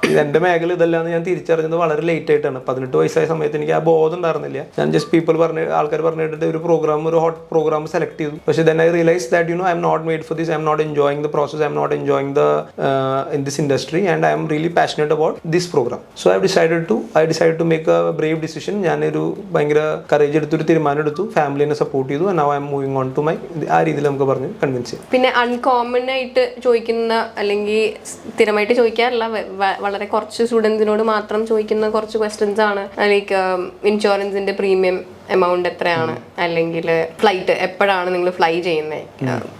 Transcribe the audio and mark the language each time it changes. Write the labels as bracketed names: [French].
[Malayalam] ഇത് എൻ്റെ മേഖല ഇതല്ലാന്ന് ഞാൻ തിരിച്ചറിഞ്ഞത് വളരെ ലേറ്റ് ആയിട്ടാണ്. 18 വയസ്സായ സമയത്ത് എനിക്ക് ആ ബോധം ഉണ്ടായിരുന്നില്ല. ഞാൻ ജസ്റ്റ് ആൾക്കാർ പറഞ്ഞിട്ട് ഒരു ഹോട്ട് പ്രോഗ്രാം സെലക്ട് ചെയ്തു. [English] പക്ഷേ then I realized that I am not made for this, I am not enjoying the process, I am not enjoying in this industry, and I am really passionate about this program. So I decided to make a brave decision. [Malayalam] ഞാനൊരു ഭയങ്കര courage എടുത്തൊരു തീരുമാനം എടുത്തു, ഫാമിലിനെ support ചെയ്തു, [English] and now I am moving on to my [Malayalam] ആ രീതിയിൽ നമുക്ക് പറഞ്ഞ് കൺവിൻസ് ചെയ്യാം. പിന്നെ അൺകോമൺ ആയിട്ട് ചോദിക്കുന്ന അല്ലെങ്കിൽ സ്ഥിരമായിട്ട് ചോദിക്കാറില്ല, വളരെ കുറച്ച് സ്റ്റുഡൻസിനോട് മാത്രം ചോദിക്കുന്ന കുറച്ച് ക്വസ്റ്റ്യൻസ് ആണ്. ലൈക്ക് ഇൻഷുറൻസിന്റെ പ്രീമിയം എമൗണ്ട് എത്രയാണ്, അല്ലെങ്കിൽ ഫ്ലൈറ്റ് എപ്പോഴാണ് നിങ്ങൾ ഫ്ലൈ ചെയ്യുന്നത്.